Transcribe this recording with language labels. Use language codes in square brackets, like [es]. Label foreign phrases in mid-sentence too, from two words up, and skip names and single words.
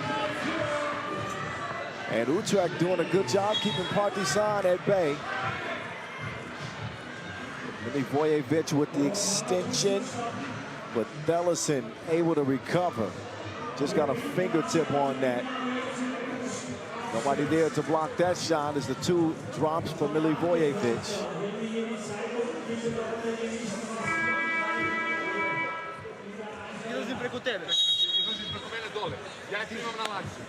[en] And Utrecht doing a good job keeping Partizan at bay. Milivojevic with the extension, but Thellesen able to recover. Just got a fingertip on that. Nobody there to block that shot as the two drops for Milivojevic. [sr] Preko tebe. Izlazim preko mene dole. Ja ti imam na laksu.